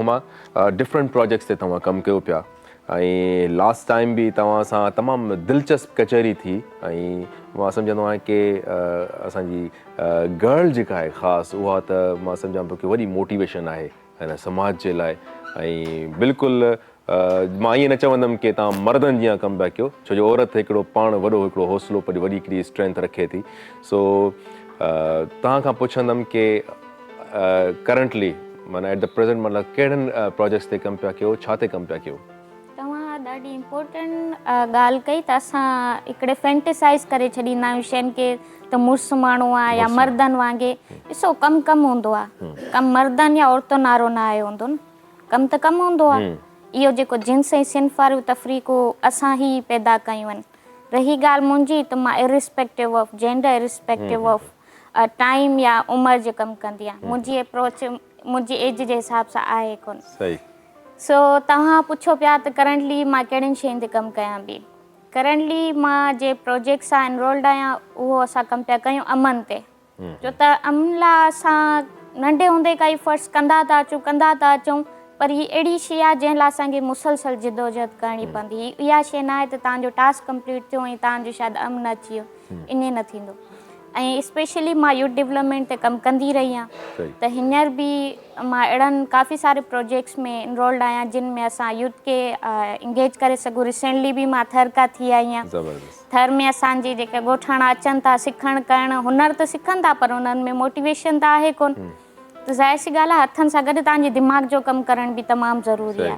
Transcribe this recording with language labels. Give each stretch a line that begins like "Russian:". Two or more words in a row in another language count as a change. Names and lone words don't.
Sindhi: हुमा,
English: different projects
Sindhi: ते तव्हां कमु कयो पिया, ऐं लास्ट टाइम बि तव्हां सां तमामु दिलचस्प कचहरी थी, ऐं मां सम्झंदो आहियां की असांजी गर्ल जेका आहे ख़ासि, उहा त मां सम्झां पियो की वॾी मोटिवेशन आहे हिन समाज जे लाइ। ऐं बिल्कुलु मां ईअं न चवंदुमि की तव्हां मर्दनि जीअं कमु पिया कयो, छो जो औरत हिकिड़ो पाण वॾो हिकिड़ो हौसलो, वॾी हिकिड़ी स्ट्रेंथ रखे थी। सो तव्हां खां पुछंदुमि की करंटली माना
English: at the present
Sindhi: मतिलबु कहिड़नि प्रोजेक्ट्स ते कमु पिया कयो, छा ते कमु पिया कयो? तव्हां ॾाढी इम्पोर्टेंट ॻाल्हि कई त असां हिकिड़े फैंटिसाइज़ करे छॾींदा आहियूं शयुनि खे, त मुड़ुसु माण्हू आहे या मर्दनि वांगुरु। ॾिसो कमु हूंदो आहे, कमु मर्दनि या औरतुनि वारो न आहे हूंदो न, कमु त कमु हूंदो आहे। इहो जेको जिन्स ऐं सिन्फ़ वारियूं तफ़रीक़ूं असां ई पैदा कयूं आहिनि। रही ॻाल्हि मुंहिंजी, त मां
English: irrespective of gender, irrespective of time
Sindhi: या उमिरि जो कमु कंदी आहियां। मुंहिंजी अप्रोच मुंहिंजी एज जे हिसाब सां आहे कोन। सही। सो तव्हां पुछो पिया त करंटली मां कहिड़ियुनि शयुनि ते कमु कयां पई। करंटली मां जे प्रोजेक्ट सां एनरोल्ड आहियां उहो असां कमु पिया कयूं अमन ते। छो त अमन लाइ असां नंढे हूंदे काई फ़र्ज़ु कंदा था अचूं, पर हीअ अहिड़ी शइ आहे जंहिं लाइ असांखे मुसलसल जिदोजहद करणी पवंदी। इहा शइ न आहे त तव्हांजो टास्क कंप्लीट थियो ऐं तव्हांजो शायदि अमन अची वियो, ईअं न थींदो। ऐं स्पेशली मां
English: youth development
Sindhi: ते कमु कंदी रही आहियां, त हींअर बि मां अहिड़नि
Urdu: کافی سارے
Sindhi: प्रोजेक्ट्स में इनरोल्ड आहियां जिन में असां यूथ खे इंगेज करे सघूं। रिसेंटली बि मां थर का थी आई आहियां। थर में असांजे जेके ॻोठाणा अचनि था सिखणु करणु, हुनर त सिखनि था पर हुननि में मोटिवेशन त आहे कोन। त ज़ाहिर सी ॻाल्हि आहे हथनि सां गॾु तव्हांजे दिमाग़ जो कमु करण बि तमामु ज़रूरी आहे।